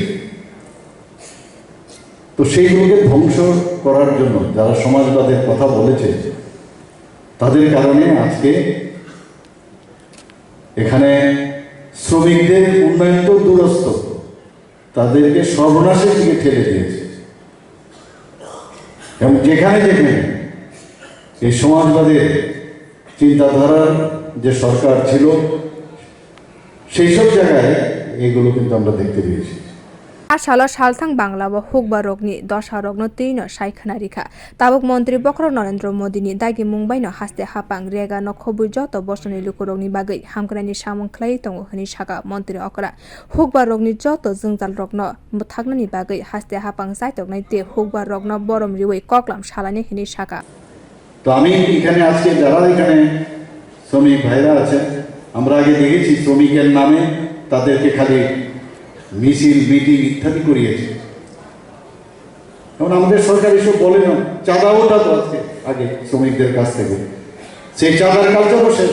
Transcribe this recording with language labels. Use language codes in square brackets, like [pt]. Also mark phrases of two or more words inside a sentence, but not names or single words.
[bn] তো সেইগুলোকে ধ্বংস করার জন্য যারা সমাজবাদের কথা বলেছে তাদের কারণে আজকে এখানে শ্রমিকদের উন্নয়ন তো দূরস্থ, তাদেরকে সর্বনাশের দিকে ঠেলে দিয়েছে। এবং যেখানে এই সমাজবাদের চিন্তাধারার যে সরকার ছিল সেই সব জায়গায় এগুলো কিন্তু আমরা দেখতে পেয়েছি। [trp] आसाल सालथां बांग्ला व हुकबा रगनि दशा रगनो तीन साइखना रिखा ताबुक मंत्री बक्र नरेंद्र मोदीनि दागि मुंबाइनो हास्ते हापां रेगा न खबुइ जत बसनि लुकु रगनि बागै हामग्रानि सामुं ख्लाय दङ हनि सागा मंत्री अक्रा हुकबा रगनि जत जोंजाल रगनो थागनानि बागै हास्ते हापां जायतकनाय ते हुकबा रगनो बरम रिवै कक्लाम सालानि हनि सागा। [bn] তো আমি এখানে আজকে যারা এখানে শ্রমিক ভাইরা আছেন, আমরা আগে দেখেছি শ্রমিকের নামে তাদেরকে খালি মিছিল মিটিং ইত্যাদি করিয়েছে। এখন আমাদের সরকার এসব বলে না, চাঁদা ওঠাতো আজকে আগে শ্রমিকদের কাছ থেকে, সেই চাঁদার কালচারও শেষ।